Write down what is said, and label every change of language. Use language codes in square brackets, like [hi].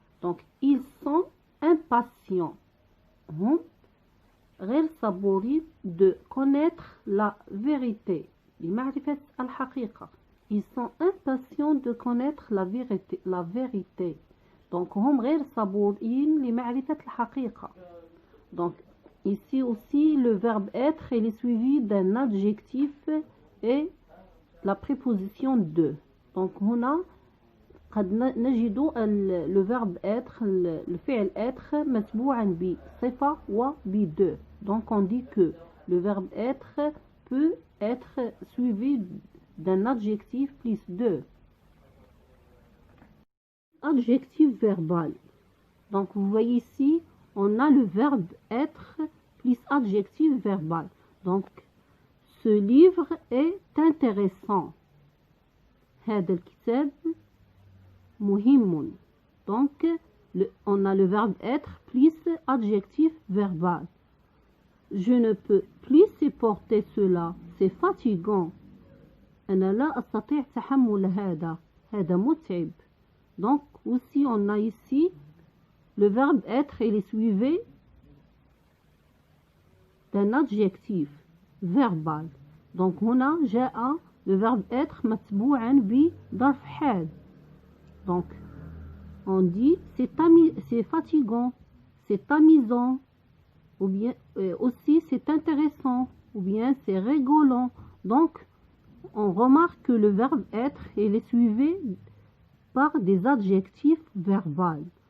[fr] Donc ils sont impatients. [ar] هم غير صبورين [fr] de connaître la vérité. [ar] لمعرفة الحقيقة. [fr] Ils sont impatients de connaître la vérité. [ar] Donc هم غير صبورين لمعرفة الحقيقة. [fr] Donc ici aussi le verbe être il est suivi d'un adjectif et la préposition de. [ar] Donc هنا قد نجد le verbe être الفعل être متبوعا بصفة و de. [fr] Donc on dit que le verbe être peut être suivi d'un adjectif plus de. Adjectif verbal. Donc vous voyez ici on a le verbe être plus adjectif verbal. Donc ce livre est intéressant. [ar] هذا الكتاب مهم. [fr] Donc on a le verbe être plus adjectif verbal. Je ne peux plus supporter cela. C'est fatigant. [ar] أنا لا أستطيع تحمل هذا متعب. [fr] Donc aussi on a ici le verbe être il est suivi d'un adjectif verbal. [ar] Donc هنا جاء le verbe être متبوعا بظرف حال. [fr] Donc on dit c'est fatigant, c'est amusant, ou bien aussi c'est intéressant, ou bien c'est rigolant. Donc on remarque que le verbe être il est suivi par des adjectifs verbaux.